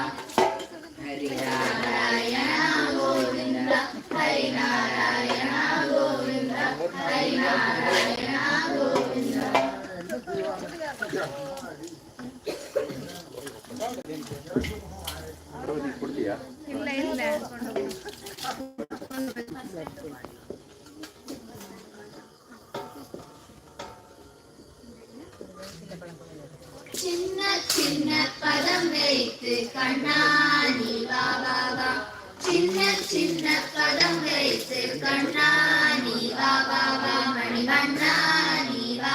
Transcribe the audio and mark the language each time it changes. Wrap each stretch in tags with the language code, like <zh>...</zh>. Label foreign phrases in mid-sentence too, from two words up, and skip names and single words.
<kn>ಹರಿನಾರಾಯಣ ಗೋವಿಂದ ಹರಿನಾರಾಯಣ ಗೋವಿಂದ ಹರಿನಾರಾಯಣ ಗೋವಿಂದ ಇಲ್ಲ ಇಲ್ಲ</kn> <ta>சின்ன சின்ன பதம் வைத்து கண்ணாடி வா வா வா சின்ன சின்ன பதம் வைத்து கண்ணாடி வா வா வா மணிவண்ணாடி வா</ta>